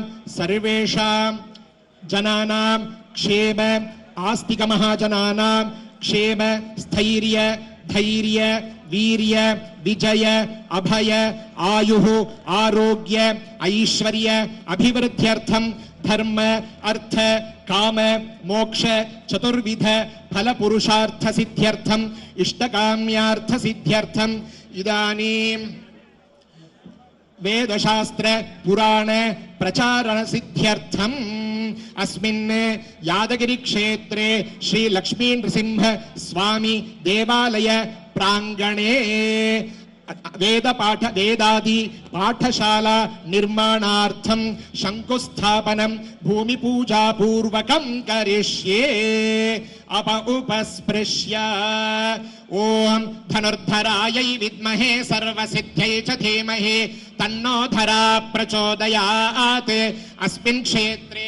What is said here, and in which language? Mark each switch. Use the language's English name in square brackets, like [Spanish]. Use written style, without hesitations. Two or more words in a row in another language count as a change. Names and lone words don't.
[Sanskrit] సర్వేషాం జనానాం క్షేమ ఆస్తిక మహాజనానాం క్షేమ స్థైర్య ధైర్య వీర్య విజయ అభయ ఆయుః ఆరోగ్య ఐశ్వర్య అభివృద్ధ్యర్థం ధర్మ అర్థ కామ మోక్ష చతుర్విధ ఫల పురుషార్థ సిద్ధ్యర్థం ఇష్టకామ్యార్థ సిద్ధ్యర్థం ఇదానీం వేదశాస్త్ర పురాణ ప్రచారణ సిద్ధ్యర్థం अस्मिन् यादगिरी क्षेत्रे श्री लक्ष्मी नृसिंह स्वामी देवालय प्रांगणे వేదాది పాఠశాల నిర్మాణార్థం శంకుస్థాపనం భూమి పూజా పూర్వకం కరిష్యే ఉపస్పృశ్య ఓం ధనుర్ధరాయై విద్మహే సర్వసిద్ధ్యై చ ధీమహి తన్నో ధరా ప్రచోదయాత్ అస్మిన్ క్షేత్రే